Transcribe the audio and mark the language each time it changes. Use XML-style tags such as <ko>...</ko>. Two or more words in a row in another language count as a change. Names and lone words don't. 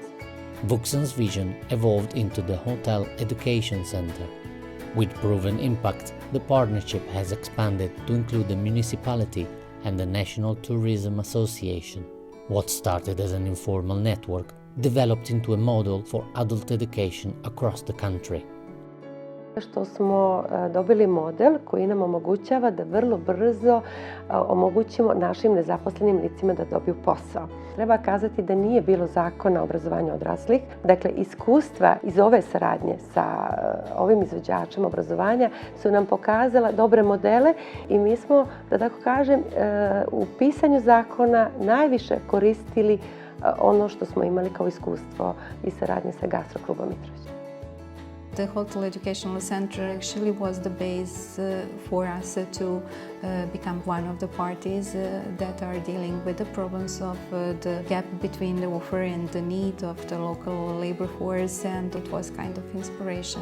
<en>Vuksan's vision evolved into the Hotel Education Center. With proven impact, the partnership has expanded to include the municipality and the National Tourism Association. What started as an informal network developed into a model for adult education across the country.</en> <sr>Što smo dobili model koji nam omogućava da vrlo brzo omogućimo našim nezaposlenim licima da dobiju posao. Treba kazati da nije bilo zakona o obrazovanju odraslih. Dakle, iskustva iz ove saradnje sa ovim izvođačem obrazovanja su nam pokazala dobre modele i mi smo, da tako kažem, u pisanju zakona najviše koristili ono što smo imali kao iskustvo i saradnje sa Gastroklubom Mitrović.</sr> <en>The Hotel Educational Center actually was the base for us to become one of the parties that are dealing with the problems of the gap between the offer and the need of the local labor force, and it was kind of inspiration.</en>